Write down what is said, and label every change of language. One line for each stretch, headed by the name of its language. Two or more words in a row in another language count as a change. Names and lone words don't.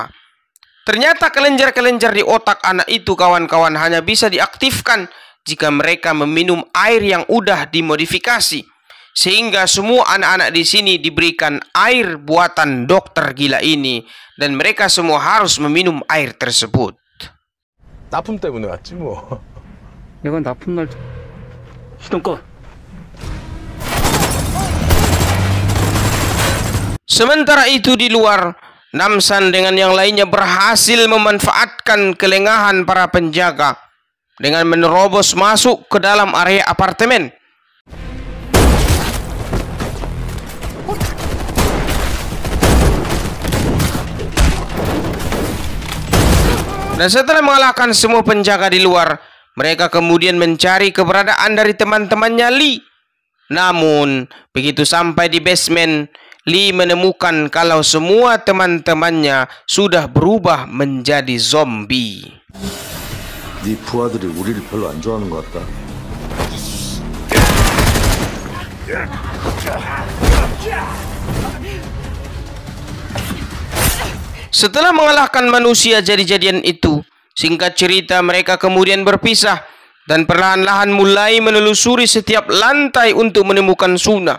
Indonesian: Ternyata kelenjar-kelenjar di otak anak itu, kawan-kawan, hanya bisa diaktifkan jika mereka meminum air yang udah dimodifikasi. Sehingga semua anak-anak di sini diberikan air buatan dokter gila ini, dan mereka semua harus meminum air tersebut.
Korean: 납품 때문에 왔지 뭐. 이건 납품 날 시동 꺼.
Indonesian: Sementara itu di luar, Namsan dengan yang lainnya berhasil memanfaatkan kelengahan para penjaga dengan menerobos masuk ke dalam area apartemen. Dan setelah mengalahkan semua penjaga di luar, mereka kemudian mencari keberadaan dari teman-temannya Lee. Namun, begitu sampai di basement, Lee menemukan kalau semua teman-temannya sudah berubah menjadi zombie.
Korean: 네 부하들이 우리를 별로 안 좋아하는 것 같다.
Indonesian: Setelah mengalahkan manusia jadi-jadian itu, singkat cerita mereka kemudian berpisah dan perlahan-lahan mulai menelusuri setiap lantai untuk menemukan Suna.